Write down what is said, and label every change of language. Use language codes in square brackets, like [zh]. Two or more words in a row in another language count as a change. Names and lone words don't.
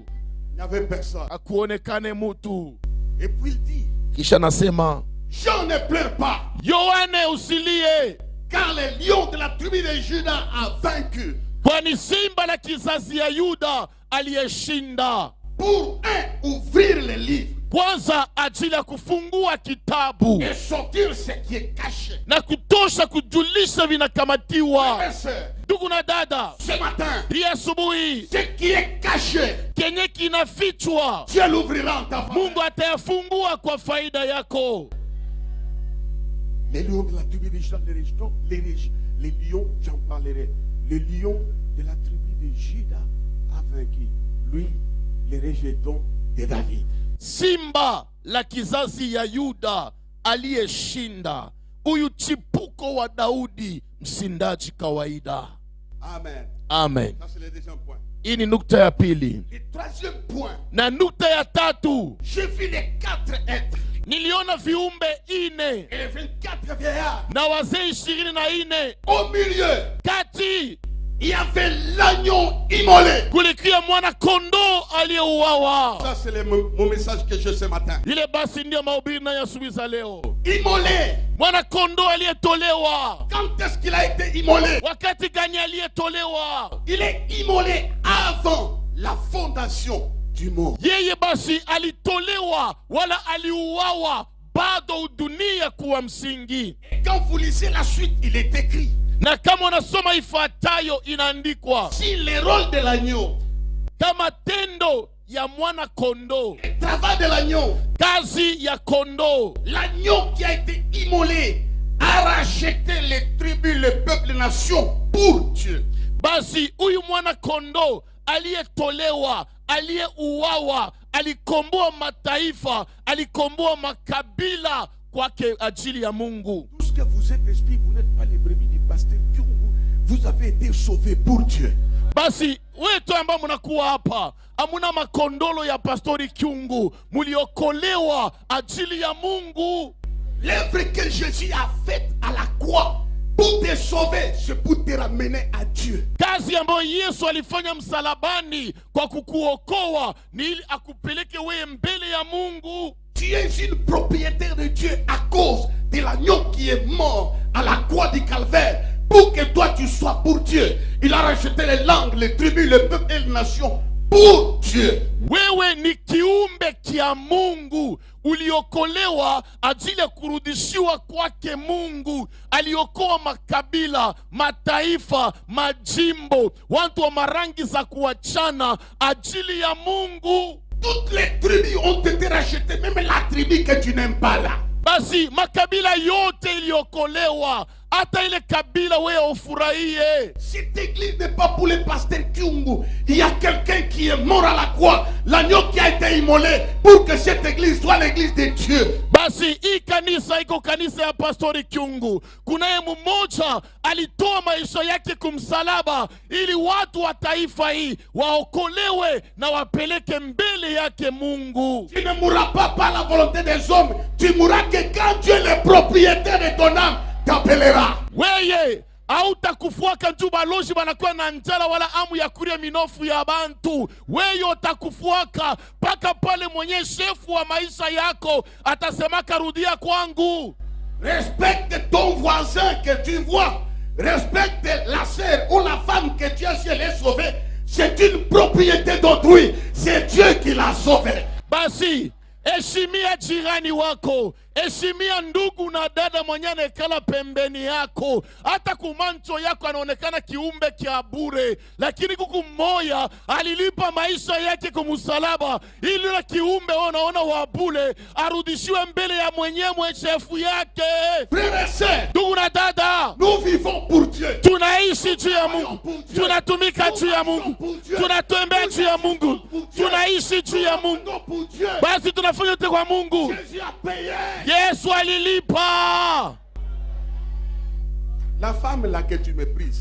[fr] Il n'y avait personne. [sw] Akuonekane mtu. [fr] Et puis il dit, [sw] Kisha nasema, [fr] Jean ne pleure pas, [sw] Yohane usilie, [fr] car le lion de la tribu de Juda a vaincu. [sw] kwani simba la kizazi ya Yuda aliyeshinda. [fr] Pour ouvrir les livres [sw] Kwanza ajili ya kufungua kitabu [fr] et sortir ce qui est caché. [sw] na kutosha kujulisha vinakamatiwa. [fr] Frères et sœurs, [sw] Ndugu na dada, [fr] ce matin, [sw] hii asubuhi [fr] ce qui est caché, [sw] kenye kinafichwa [fr] Dieu l'ouvrira en ta faveur. [sw] Mungu atayafungua kwa faida yako. [fr] Les lions de la tribu de Juda, les lions, j'en parlerai. Le lion de la tribu de Juda a vaincu. Lui, le rejeton de David. [sw] Simba la kizazi ya Yuda aliyeshinda, huyu chipuko wa Daudi, msindaji kawaida. [fr] Amen. [sw] Amen. [fr] Ça, c'est le deuxième point. [sw] Hii ni nukta ya pili. [fr] Le troisième point, [sw] Na nukta ya tatu, [fr] j'ai vu les 4 êtres [sw] niliona viumbe 4 [fr] et les 24 vieillards. [sw] na wazee 24. [fr] Au milieu, [sw] Kati [fr] il y avait l'agneau immolé. [sw] kulikia mwana kondoo aliyeuawa. [fr] Ça, c'est mon message que j'ai ce matin. [sw] Ile basi ndio mahubiri na asubuhi za leo. [fr] Immolé. [sw] Mwana kondoo aliyetolewa. [fr] Quand est-ce qu'il a été immolé? [sw] Wakati gani aliyetolewa? [fr] Il est immolé avant la fondation du monde. [sw] Yeye basi alitolewa wala aliuawa bado dunia kuwa msingi. [fr] Et quand vous lisez la suite, il est écrit, [sw] Na kama unasoma ifuatayo inaandikwa, [fr] si le rôle de l'agneau, [sw] kama tendo ya mwana kondoo, [fr] le travail de l'agneau, [sw] kazi ya kondoo, [fr] l'agneau qui a été immolé a a racheté les tribus, les peuples, les nations pour Dieu. [sw] Basi huyu mwana kondoo aliyetolewa, aliyeuawa, alikomboa mataifa, alikomboa makabila kwake ajili ya Mungu. [fr] Tout ce que vous êtes esprit, vous n'êtes pas les brebis du pasteur Kyungu. Vous avez été sauvés pour Dieu. [sw] Basi wetu ambao mnakuwa hapa, amuna makondolo ya pastori Kyungu, muliokolewa ajili ya Mungu. [fr] L'œuvre que Jésus a faite à la croix pour te sauver, c'est pour te ramener à Dieu. [sw] Kazi ambayo Yesu alifanya msalabani kwa kukuokoa ni ili akupeleke wewe mbele ya Mungu. [fr] Tu es une propriétaire de Dieu à cause de l'agneau qui est mort à la croix du calvaire pour que toi tu sois pour Dieu. Il a racheté les langues, les tribus, les peuples et les nations pour Dieu. [sw] Wewe ni kiumbe kia Mungu, uliokolewa ajili ya kurudishiwa kwake Mungu. Aliokoa makabila, mataifa, majimbo, watu wa marangi za kuachana ajili ya Mungu. [fr] Toutes les tribus ont été rachetées, même la tribu que tu n'aimes pas là. [sw] Basi makabila yote iliokolewa, hata ile kabila wewe ufurahie. [fr] Cette église n'est pas pour les pasteurs Kyungu. Il y a quelqu'un qui est mort à la croix, l'agneau qui a été immolé pour que cette église soit l'église de Dieu. [sw] Basi hii kanisa iko kanisa ya pastori Kyungu. Kunaye mmoja alitoa maisha yake kumsalaba ili watu wa taifa hii waokolewe na wapeleke mbele yake Mungu. [fr] Tu ne mourras pas par la volonté des hommes. Tu mourras que quand Dieu est le propriétaire de ton âme t'appellera. [sw] Weye hautakufuaka nju baloji banakuwa na njala wala amu ya kuria minofu ya bantu. Wewe utakufuaka paka pale mwenye shefu wa maisha yako atasemaka rudia kwangu. [fr] Respecte ton voisin que tu vois. Respecte la sœur ou la femme que tu as si elle est sauvée. C'est une propriété d'autrui. C'est Dieu qui l'a sauvée. [sw] Basi heshimia jirani wako, heshimia ndugu na dada mwenye anekala pembeni yako. Hata kumancho yako anaonekana kiumbe kia bure, lakini kuku mmoja alilipa maisha yake kumsalaba ili na kiumbe unaona wa bure arudishiwe mbele ya mwenyewe shefu yake. [fr] Frères et sœurs, [sw] ndugu na dada, [fr] nous vivons pour Dieu. [sw] Tunaishi juu ya Mungu, tunatumika juu ya Mungu, tunatembea juu ya Mungu, tunaishi juu ya Mungu. Basi tunafanya yote kwa Mungu. Yesu alilipa. [fr] La femme là que tu méprises,